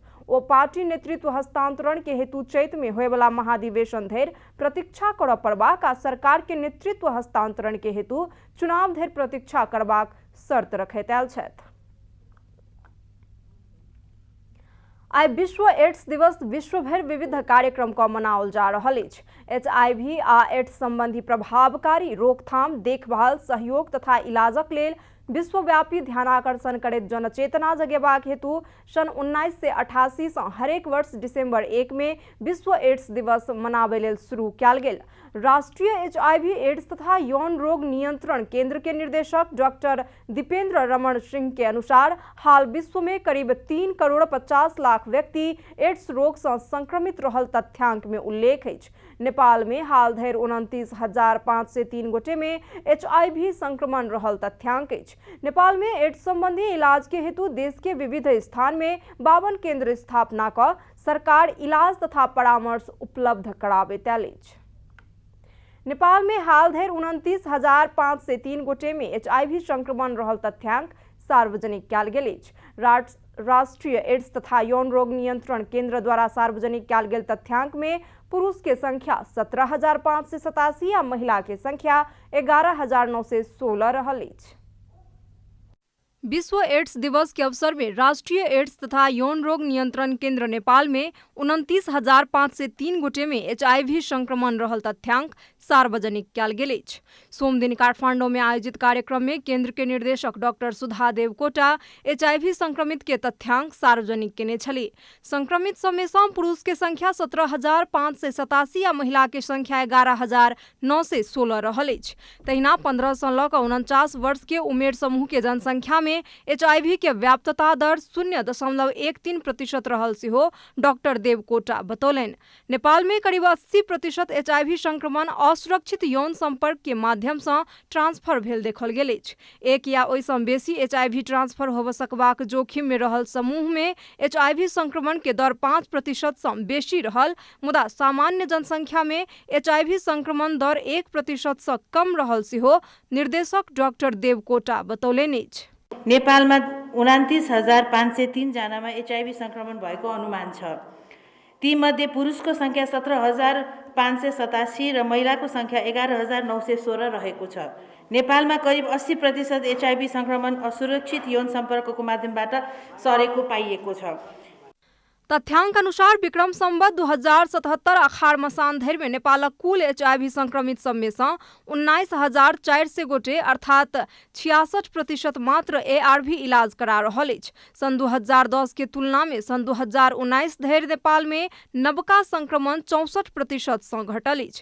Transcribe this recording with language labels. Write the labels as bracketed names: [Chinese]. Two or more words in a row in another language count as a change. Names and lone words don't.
[Maithili] ओ पार्टी नेतृत्व हस्तांतरण के हेतु चैत में होय वाला महाधिवेशन धरि प्रतीक्षा करऽ पड़बाक आ सरकार के नेतृत्व हस्तांतरण के हेतु चुनाव धरि प्रतीक्षा करबाक शर्त रखैत आयल छथि। आई विश्व एड्स दिवस विश्व भर विविध कार्यक्रम का मनाओल जा रहल अछि। HIV आ एड्स संबंधी प्रभावकारी रोकथाम, देखभाल, सहयोग तथा इलाजक लेल विश्वव्यापी ध्यानाकर्षण करैत जनचेतना जगेबाक हेतु सन 1988 से हरेक वर्ष दिसंबर 1 में विश्व एड्स दिवस मनाबै लेल शुरू कयल गेल। राष्ट्रीय HIV एड्स तथा यौन रोग नियंत्रण केंद्र के निदेशक डॉक्टर दीपेंद्र रमण सिंह के अनुसार हाल विश्व में करीब 3 करोड़ 50 लाख व्यक्ति एड्स रोग से संक्रमित रहल तथ्यांक में उल्लेख अछि। नेपाल में हाल धरि 29,503 गोटे में HIV संक्रमण रहल तथ्यांक अछि। नेपाल में एड्स संबंधी इलाज के हेतु देश के विविध स्थान में 52 केंद्र स्थापना कर सरकार इलाज तथा परामर्श उपलब्ध कराबैत आयल अछि। नेपाल में हाल धरि 29,503 गोटे में HIV संक्रमण रहल तथ्यांक सार्वजनिक कयल गेल अछि। राष्ट्रीय एड्स तथा यौन रोग नियंत्रण केंद्र द्वारा सार्वजनिक कयल गेल तथ्यांक में पुरुष के संख्या 17,587 आ महिला के संख्या 11,916 रहल अछि। विश्व एड्स दिवस के अवसर में राष्ट्रीय एड्स तथा यौन रोग नियंत्रण केंद्र नेपाल में 29,503 गोटे में HIV संक्रमण रहल तथ्यांक सार्वजनिक कयल गेल अछि। सोम दिन काठमांडू में आयोजित कार्यक्रम में केंद्र के निर्देशक डॉक्टर सुधा देवकोटा HIV संक्रमित के तथ्यांक सार्वजनिक केने छली। संक्रमित सब में पुरुष के संख्या 17,587 आ महिला के संख्या 11,916 रहल अछि। तहिना 15 से लऽ कऽ 49 वर्ष के उमेर समूह के जनसंख्या में HIV के व्याप्तता दर 0.13% रहल सेहो डॉक्टर देवकोटा बतौलनि। नेपाल में करीब 80% HIV संक्रमण असुरक्षित यौन संपर्क के माध्यम से ट्रांसफर भेल देखल गेल अछि। एक या ओहि सँ बेसी HIV ट्रांसफर होबऽ सकबाक जोखिम में रहल समूह में HIV संक्रमण के दर 5% सँ बेसी रहल, मुदा सामान्य जनसंख्या में HIV संक्रमण दर 1% सँ कम रहल सेहो निर्देशक डॉक्टर देवकोटा बतौलनि अछि। [Nepali] नेपालमा 29,503 जनामा HIV संक्रमण भएको अनुमान छ। तीमध्ये पुरुषको संख्या 17,587 र महिलाको संख्या 11,916 रहेको छ। नेपालमा करिब 80% HIV संक्रमण असुरक्षित यौन सम्पर्कको माध्यमबाट सरेको पाइएको छ। [Maithili] तथ्याङ्क अनुसार विक्रम सम्वत 2077 अखार मसान धरि में नेपालक कुल HIV संक्रमित सबमें से 19,400 गोटे अर्थात 66% मात्र ARV इलाज करा रहल अछि। सन 2010 के तुलना में सन 2019 धरि नेपाल में नवका संक्रमण 64% सँ घटल अछि।